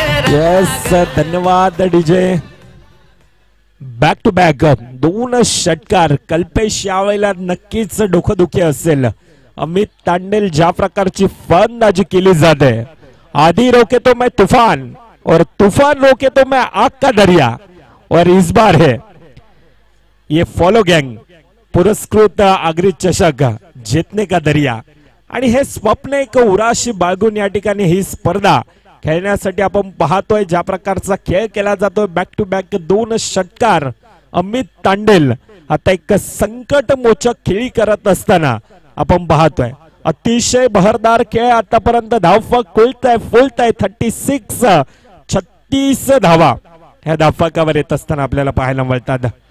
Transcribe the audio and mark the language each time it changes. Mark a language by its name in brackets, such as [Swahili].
[Marathi] Yes धन्यवाद DJ. Back to back 2 षटकार. कल्पेश यावेळेला नक्कीच डोकंदुखी असेल. अमित तांडेल ज्या प्रकारची फलंदाजी केली जाते, [Hindi] आधी रोके तो मैं तूफान और तूफान रोके तो मैं आग का दरिया, और इस बार है ये फॉलो गैंग पुरस्कृत आगरी चषक जीतने का दरिया. [Marathi] आणि हे स्वप्न एक उराशी बाळगून या ठिकाणी ही स्पर्धा खेळण्यासाठी आपण पाहतोय. ज्या प्रकारचा खेळ केला जातोय, बॅक टू बॅक 2 षटकार. अमित तांडेल आता एक संकट मोचक खेळी करत असताना आपण पाहतोय. अतिशय बहरदार खेळ आतापर्यंत. धावफलक फुलताय 36 धावा ह्या धावफलकावर येत असताना आपल्याला पाहायला मिळतात.